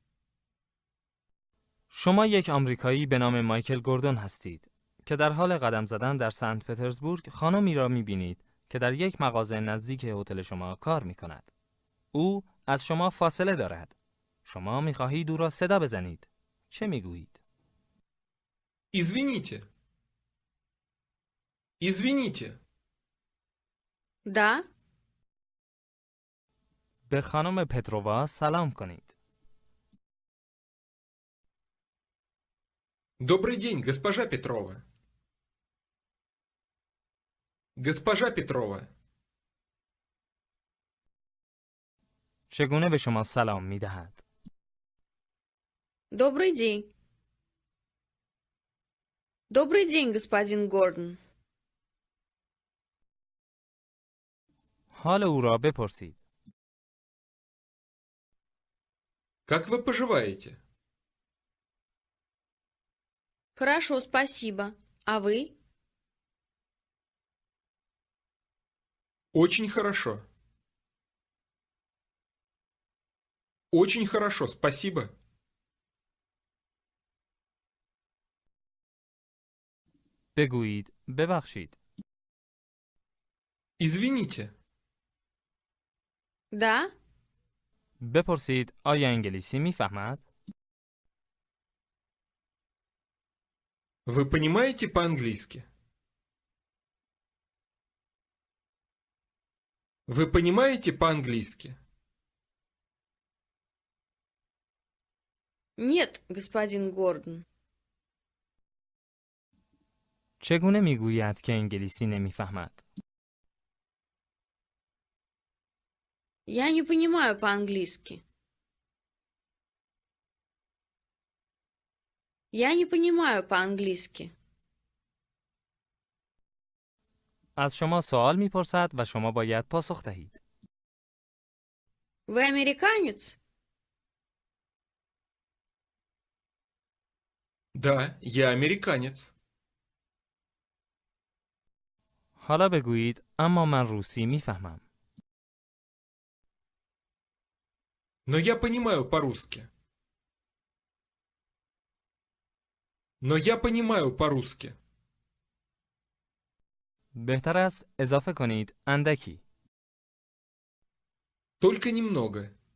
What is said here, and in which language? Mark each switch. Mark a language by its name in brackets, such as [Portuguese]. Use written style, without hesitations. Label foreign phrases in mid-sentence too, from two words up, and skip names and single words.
[Persian] شما یک آمریکایی به نام مایکل گوردون هستید که در حال قدم زدن در سنت پترزبورگ خانمی را می‌بینید که در یک مغازه نزدیک هتل شما کار می‌کند. او از شما فاصله دارد. شما می‌خواهید او را صدا بزنید. چه می‌گویید؟ [Russian] Извините. Извините. Да? [Persian] به خانم پترووا سلام کنید. [Russian] Добрый день, госпожа Петрова. Госпожа Петрова. [Persian] چگونه به شما سلام می‌دهد؟ [Russian] Добрый день. Добрый день, господин Гордон. [Persian] حال او را بپرسید. [Russian] Как вы поживаете? Хорошо, спасибо. А вы? Очень хорошо. Очень хорошо, спасибо. [Persian] بگویید ببخشید. [Russian] Извините. Да? [Persian] بپرسید آیا انگلیسی می‌فهمد؟ [Russian] Вы понимаете по-английски? Вы понимаете по-английски? Нет, господин Гордон. [Persian] چگونه می‌گوید که انگلیسی نمی‌فهمد؟ [Russian] Я не понимаю по-английски. Я не понимаю по-английски. [Persian] از شما سوال می‌پرسد و شما باید پاسخ دهید. [Russian] Вы американец? Да, я американец. [Persian] حالا بگویید اما من روسی می‌فهمم. [Russian] Но я понимаю по-русски. Но я понимаю по-русски. [Persian] بهتر است اضافه کنید اندکی. [Russian] Только немного.